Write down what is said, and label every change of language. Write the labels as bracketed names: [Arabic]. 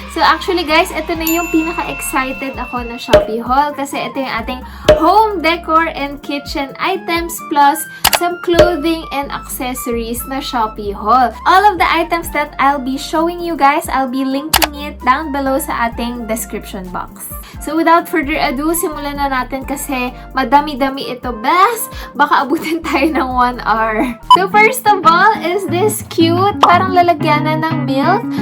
[English] So actually guys, [Filipino] ito na yung pinaka-excited ako na [English] Shopee haul [Filipino] kasi ito yung ating [English] home decor and kitchen items plus some clothing and accessories na Shopee haul. All of the items that I'll be showing you guys, I'll be linking it down below [Filipino] sa ating description box. [English] So without further ado, [Filipino] simulan na natin kasi madami-dami ito, bes. Baka abutin tayo ng 1 hour. [English] So first of all is this cute, [Filipino] parang lalagyanan ng milk.